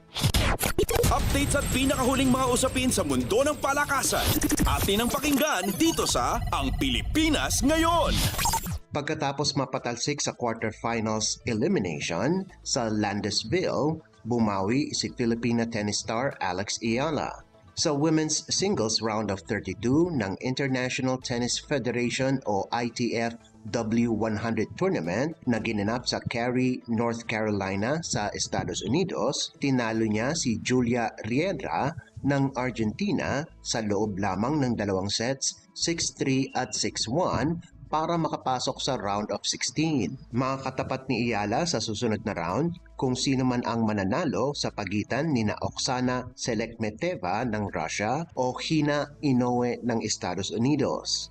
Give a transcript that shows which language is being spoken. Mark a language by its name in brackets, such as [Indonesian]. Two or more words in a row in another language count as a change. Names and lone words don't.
[Filipino] Updates at pinakahuling mga usapin sa mundo ng palakasan. Atin ang pakinggan dito sa Ang Pilipinas Ngayon. Pagkatapos mapatalsik sa [English] quarterfinals elimination [Filipino] sa Landesville, bumawi si Filipina tennis star Alex Ayala. Sa [English] women's singles round of 32 [Filipino] ng International Tennis Federation o ITF W100 tournament na ginanap sa Cary, North Carolina sa Estados Unidos, tinalo niya si Julia Riera ng Argentina sa loob lamang ng 2 sets, 6-3 at 6-1 para makapasok sa [English] round of 16. [Filipino] Makakatapat ni Ayala sa susunod na round kung sino man ang mananalo sa pagitan ni Oksana Selekmeteva ng Russia o Hina Inoue ng Estados Unidos.